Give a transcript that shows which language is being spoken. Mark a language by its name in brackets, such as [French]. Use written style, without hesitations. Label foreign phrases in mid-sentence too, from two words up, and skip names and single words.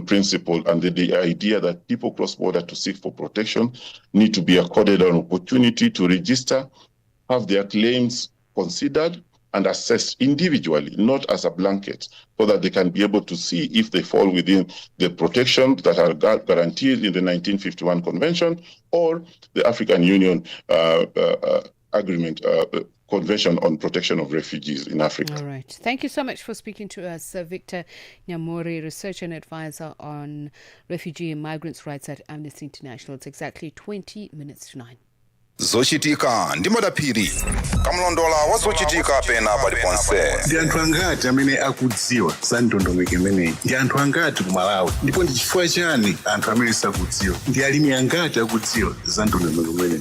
[English] principle and the idea that people cross border to seek for protection need to be accorded an opportunity to register, have their claims considered and assessed individually, not as a blanket, so that they can be able to see if they fall within the protections that are guaranteed in the 1951 Convention or the African Union Agreement, Convention on Protection of Refugees in Africa. All right. Thank you so much for speaking to us, Victor Nyamori, researcher and advisor on refugee and migrants' rights at Amnesty International. It's exactly 20 minutes to 9. [Nyanja] Zochitika ndi madaphiri kamlondola wa zochitika pena paliponse. Ndi anthu angati amene akudziwa za ndondomeko imeneyi? Ndi anthu angati ku Malawi? Ndipo ndi chifukwa chani anthu amene sakudziwa? Ndi alimi angati akudziwa za ndondomeko imeneyi?